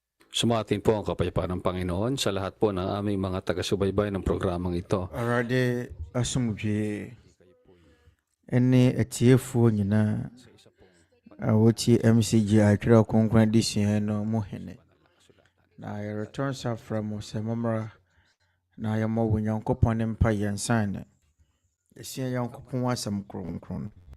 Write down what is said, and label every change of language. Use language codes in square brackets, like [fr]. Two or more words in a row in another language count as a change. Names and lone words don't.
[tl] Sumatin po ang kapayapaan ng Panginoon sa lahat po ng aming mga taga-subaybay ng programang ito. [ak] Awurade asomdwe ɛne atiefoɔ nyinaa a wɔtie MCGI Twerɛ Kronkron Adesua no mu hene. Na yɛreturn safra mu sɛ mommra na yɛmmɔ wɔ Nyankopɔn ne mpa yɛnsan ne yɛsua Nyankopɔn asɛm kronkron.